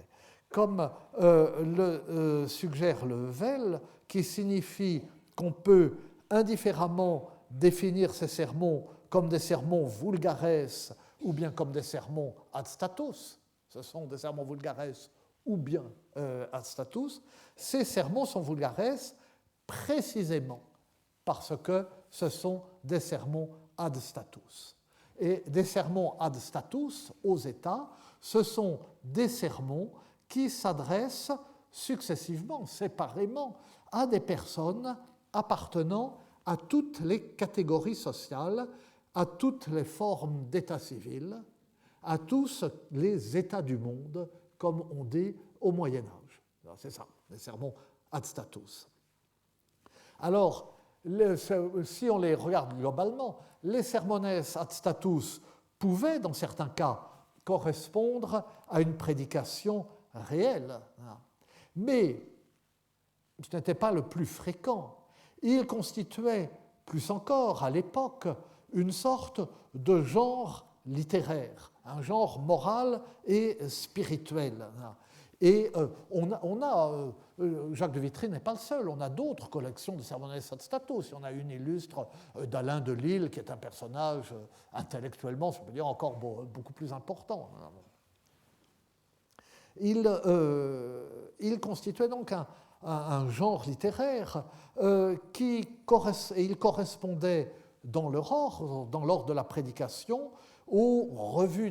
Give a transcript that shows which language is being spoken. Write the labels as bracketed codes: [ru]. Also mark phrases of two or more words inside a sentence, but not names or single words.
[fr] Comme le suggère le vel, qui signifie qu'on peut indifféremment définir ces sermons comme des sermons vulgares ou bien comme des sermons [la] ad status, [fr] ce sont des sermons vulgares ou bien [la] ad status, [fr] ces sermons sont vulgares précisément parce que ce sont des sermons [la] ad status. [fr] Et des sermons [la] ad status [fr] aux États, ce sont des sermons qui s'adressent successivement, séparément, à des personnes appartenant à toutes les catégories sociales, à toutes les formes d'état civil, à tous les états du monde, comme on dit au Moyen Âge. C'est ça, les sermons [la] ad status. [fr] Alors, si on les regarde globalement, les [la] sermones ad status [fr] pouvaient, dans certains cas, correspondre à une prédication réelle, mais ce n'était pas le plus fréquent. Il constituait, plus encore à l'époque, une sorte de genre littéraire, un genre moral et spirituel. Et Jacques de Vitry n'est pas le seul, on a d'autres collections de [la] sermones ad status. [fr] On a une illustre d'Alain de Lille, qui est un personnage intellectuellement, je peux dire, encore beaucoup plus important. Il constituait donc un genre littéraire il correspondait dans l'ordre de la prédication aux revues